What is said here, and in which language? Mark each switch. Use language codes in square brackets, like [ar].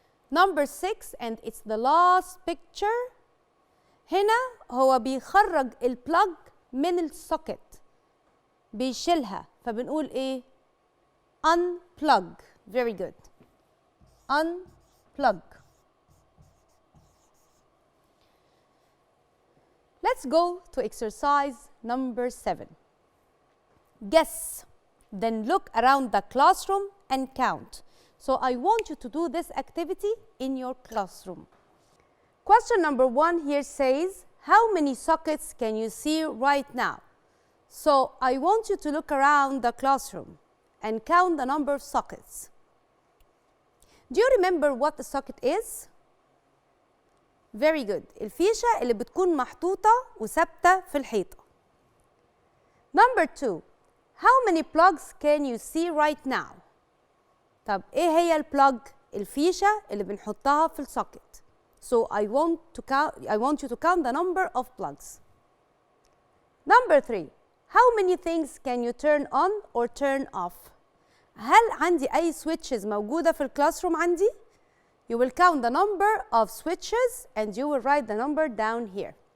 [en] Number 6, and it's the last picture. [ar] هنا هو بيخرج البلاج من السوكت. بيشيلها فبنقول ايه؟ unplug. [en] Very good. Unplug. Let's go to exercise number 7. Guess. Then look around the classroom and count. So I want you to do this activity in your classroom. Question number 1 here says, how many sockets can you see right now? So I want you to look around the classroom and count the number of sockets. Do you remember what the socket is? Very good. [ar] الفيشة اللي بتكون محطوطة وثابتة في الحيطة. [en] Number 2. How many plugs can you see right now? [ar] طب إيه هي البلاج؟ الفيشة اللي بنحطها في السوكت. [en] So I want you to count the number of plugs. Number 3. How many things can you turn on or turn off? هل عندي أي switches موجودة في الكلاس room عندي؟ You will count the number of switches and you will write the number down here.